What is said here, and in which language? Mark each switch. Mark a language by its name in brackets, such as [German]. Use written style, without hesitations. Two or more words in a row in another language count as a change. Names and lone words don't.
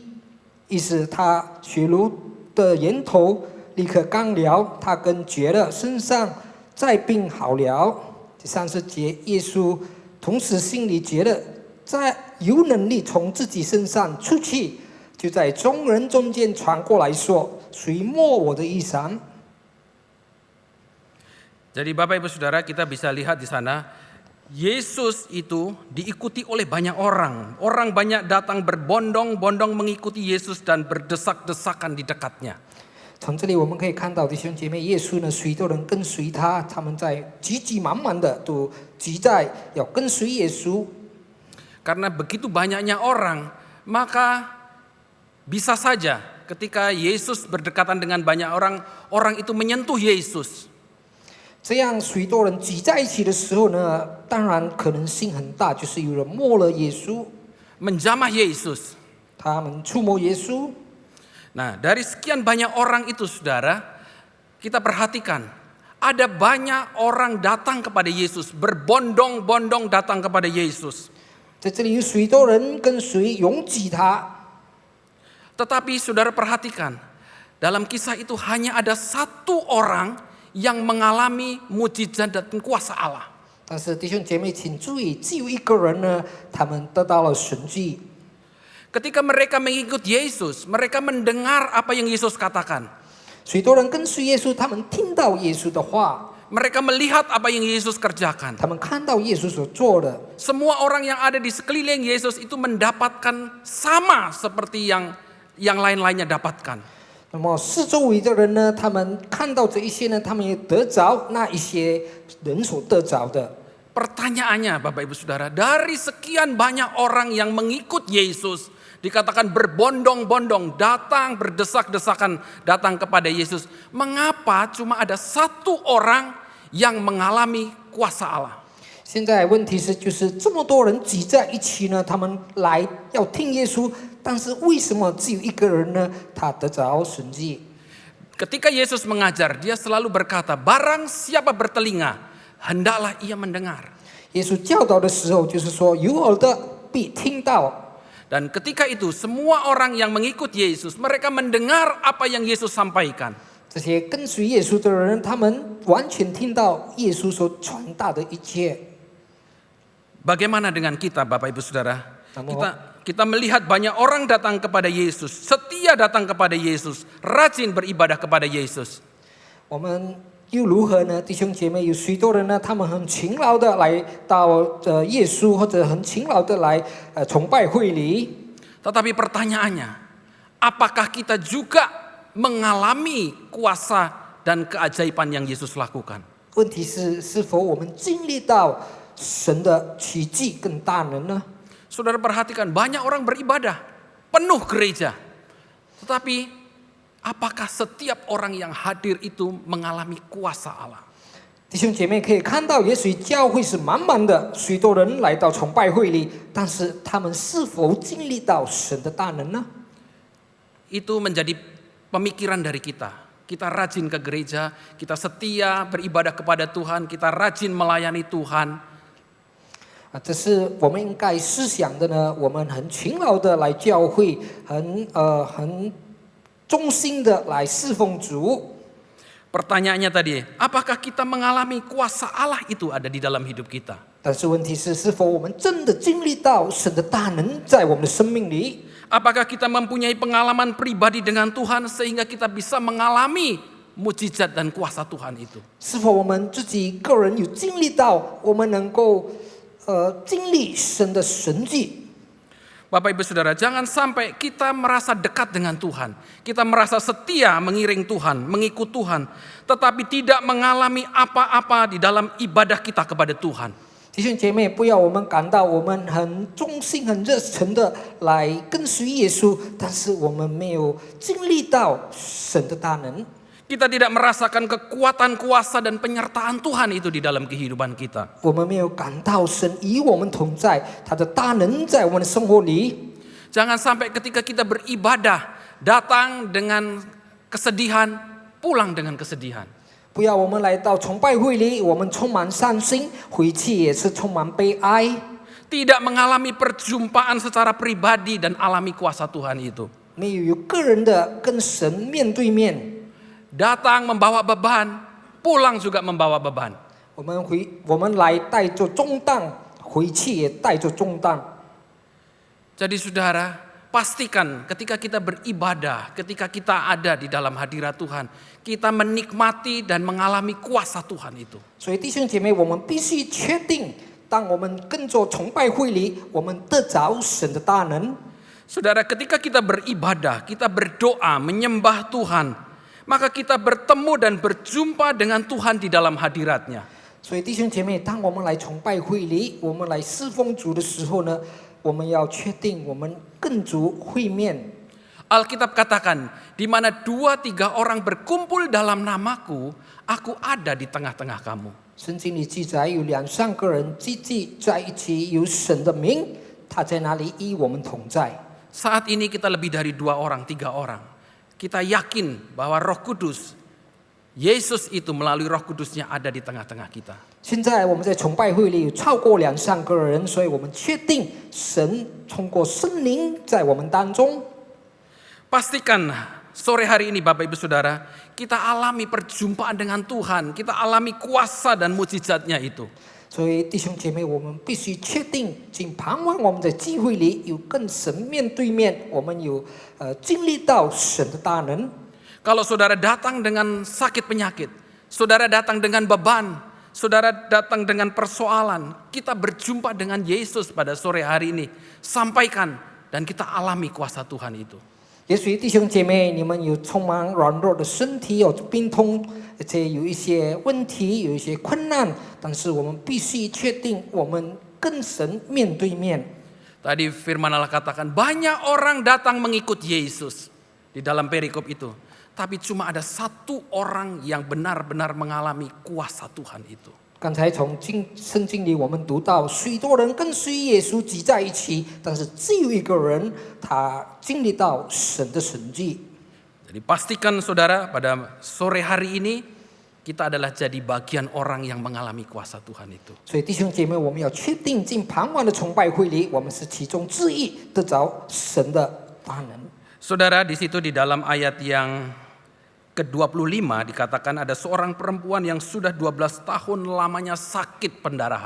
[Chinese] 意思他血流的源头立刻干了，他更觉得身上再病好了。第30节，耶稣同时心里觉得在有能力从自己身上出去，就在众人中间传过来说：“谁摸我的衣裳？” [Indonesian] Jadi Bapak Ibu Saudara, kita bisa lihat di sana Yesus itu diikuti oleh banyak orang. Orang banyak datang berbondong-bondong mengikuti Yesus dan berdesak-desakan di dekatnya. [Chinese] 从这里我们可以看到弟兄姐妹，耶稣呢，许多人跟随他，他们在急急忙忙的都急在要跟随耶稣。 [Indonesian] Karena begitu banyaknya orang, maka bisa saja ketika Yesus berdekatan dengan banyak orang, orang itu menyentuh Yesus. [Chinese] 这样许多人挤在一起的时候呢，当然可能性很大，就是有人摸了耶稣， [Indonesian] Menjamah Yesus. [Chinese] 他们触摸耶稣。 [Indonesian] Nah, dari sekian banyak orang itu, saudara, kita perhatikan, ada banyak orang datang kepada Yesus, berbondong-bondong datang kepada Yesus. [Chinese] 在这里有许多人跟随拥挤他， [Indonesian] Tetapi saudara perhatikan, dalam kisah itu hanya ada satu orang yang mengalami mujizat dan kuasa Allah. [Chinese] 但是弟兄姐妹请注意，只有一个人呢，他们得到了神迹。 [Indonesian] Ketika mereka mengikut Yesus, mereka mendengar apa yang Yesus katakan. [Chinese] 许多人跟随耶稣，他们听到耶稣的话， [Indonesian] Mereka melihat apa yang Yesus kerjakan. [Chinese] 他们看到耶稣所做的。 [Indonesian] Semua orang yang ada di sekeliling Yesus itu mendapatkan sama seperti yang lain-lainnya dapatkan. [Chinese] 那么四周围的人呢，他们看到这一些呢，他们也得着那一些人所得着的。 [Indonesian] Pertanyaannya Bapak Ibu Saudara, dari sekian banyak orang yang mengikut Yesus, dikatakan berbondong-bondong datang, berdesak-desakan datang kepada Yesus. Mengapa cuma ada satu orang yang mengalami kuasa Allah? [Chinese] 现在问题是，就是这么多人挤在一起呢，他们来要听耶稣，但是为什么只有一个人呢？他得着神迹。 [Indonesian] Ketika Yesus mengajar, dia selalu berkata, barang siapa bertelinga, hendaklah ia mendengar. [Chinese] 耶稣教导的时候，就是说有耳的必听到。 [Indonesian] Dan ketika itu semua orang yang mengikut Yesus, mereka mendengar apa yang Yesus sampaikan. [Chinese] 这些跟随耶稣的人，他们完全听到耶稣所传达的一切。 [Indonesian] Bagaimana dengan kita, Bapak Ibu Saudara? Namun- Kita melihat banyak orang datang kepada Yesus, setia datang kepada Yesus, rajin beribadah kepada Yesus. [Chinese] 我们又如何呢？弟兄姐妹，有许多人呢，他们很勤劳的来到耶稣，或者很勤劳的来崇拜会里。 [Indonesian] Tetapi pertanyaannya, apakah kita juga mengalami kuasa dan keajaiban yang Yesus lakukan? [Chinese] 问题是，是否我们经历到神的奇迹跟大能呢？ [Indonesian] Saudara perhatikan, banyak orang beribadah, penuh gereja. Tetapi apakah setiap orang yang hadir itu mengalami kuasa Allah? [Chinese] 弟兄姐妹可以看到，也许教会是满满的，许多人来到崇拜会里，但是他们是否经历到神的大能呢？ [Indonesian] Itu menjadi pemikiran dari kita. Kita rajin ke gereja, kita setia beribadah kepada Tuhan, kita rajin melayani Tuhan. [Chinese] 这是我们应该思想的呢。我们很勤劳的来教会，很忠心的来侍奉主。 [Indonesian] Pertanyaannya tadi, apakah kita mengalami kuasa Allah itu ada di dalam hidup kita? [Chinese] 但是问题是，是否我们真的经历到神的大能在我们的生命里？ [Indonesian] Apakah kita mempunyai pengalaman pribadi dengan Tuhan sehingga kita bisa mengalami mujizat dan kuasa Tuhan itu? [Chinese] 是否我们自己个人有经历到，我们能够经历神的神迹？ [Indonesian] Bapak Ibu Saudara, jangan sampai kita merasa dekat dengan Tuhan. Kita merasa setia mengiring Tuhan, mengikut Tuhan. Tetapi tidak mengalami apa-apa di dalam ibadah kita kepada Tuhan. [Chinese] 弟兄姐妹，不要我们感到我们很忠心、很热诚的来跟随耶稣，但是我们没有经历到神的大能。 [Indonesian] Kita tidak merasakan kekuatan kuasa dan penyertaan Tuhan itu di dalam kehidupan kita. [Chinese] 我们没有感到神与我们同在，他的大能在我们的生活里。 [Indonesian] Jangan sampai ketika kita beribadah, datang dengan kesedihan, pulang dengan kesedihan. [Chinese] 不要我们来到崇拜会里，我们充满伤心，回去也是充满悲哀。 [Indonesian] Tidak mengalami perjumpaan secara pribadi dan alami kuasa Tuhan itu. [Chinese] 没有个人的跟神面对面。 [Indonesian] Datang membawa beban, pulang juga membawa beban. [Chinese] 我们来带着重担，回去也带着重担。 [Indonesian] Jadi saudara, pastikan ketika kita beribadah, ketika kita ada di dalam hadirat Tuhan, kita menikmati dan mengalami kuasa Tuhan itu. [Chinese] 所以弟兄姐妹，我们必须确定，当我们跟着崇拜会里，我们得着神的大能。 [Indonesian] Saudara, ketika kita beribadah, kita berdoa, menyembah Tuhan, maka kita bertemu dan berjumpa dengan Tuhan di dalam hadiratnya. [Chinese] 所以弟兄姐妹，当我们来崇拜会里，我们来侍奉主的时候呢，我们要确定我们跟主会面。 [Indonesian] Alkitab katakan, di mana 2-3 orang berkumpul dalam namaku, aku ada di tengah-tengah kamu. [Chinese] 圣经里记载，有2-3个人聚集在一起，有神的名，他在那里与我们同在。 [Indonesian] Saat ini kita lebih dari 2 orang, 3 orang. Kita yakin bahwa Roh Kudus, Yesus itu melalui Roh Kudusnya ada di tengah-tengah kita. [Chinese] 现在我们在崇拜会里有超过2-3个人，所以我们确定神通过圣灵在我们当中。 [Indonesian] Pastikan sore hari ini Bapak Ibu Saudara, kita alami perjumpaan dengan Tuhan, kita alami kuasa dan mujizatnya itu. [Chinese] 所以弟兄姐妹，我们必须确定，仅盼望我们在聚会里有跟神面对面，我们有经历到神的大能。 [Indonesian] Kalau saudara datang dengan sakit penyakit, saudara datang dengan beban, saudara datang dengan persoalan, kita berjumpa dengan Yesus pada sore hari ini. Sampaikan dan kita alami kuasa Tuhan itu. [Chinese] 也许弟兄姐妹，你们有充满软弱的身体，有病痛，而且有一些问题，有一些困难，但是我们必须确定，我们跟神面对面。 [Indonesian] Tadi firman Allah katakan banyak orang datang mengikut Yesus di dalam perikop itu. Tapi cuma ada 1 orang yang benar-benar mengalami kuasa Tuhan itu. [Chinese] 刚才从圣经里我们读到，许多人跟随耶稣挤在一起，但是只有一个人，他经历到神的神迹。 [Indonesian] Jadi pastikan saudara pada sore hari ini kita adalah jadi bagian orang yang mengalami kuasa Tuhan itu. [Chinese] 所以弟兄姐妹，我们要确定进傍晚的崇拜会里，我们是其中之一，得着神的大能。 [Indonesian] Saudara, di situ di dalam ayat yang ke-25 dikatakan ada seorang perempuan yang sudah 12 tahun lamanya sakit pendarahan.